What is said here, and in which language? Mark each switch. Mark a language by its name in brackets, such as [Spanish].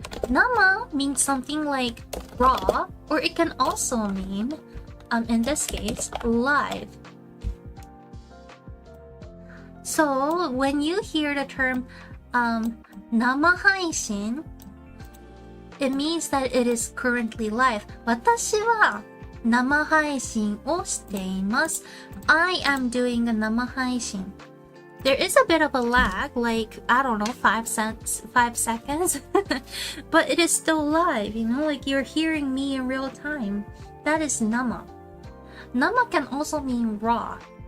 [English] Nama means something like raw, or it can also mean, in this case, live. So when you hear the term nama haishin, it means that it is currently live. [Japanese] 私は生配信をしています。 [English] I am doing a 生配信。 There is a bit of a lag, like, I don't know, 5 seconds. But it is still live, you know, like you're hearing me in real time. That is nama. Nama can also mean raw.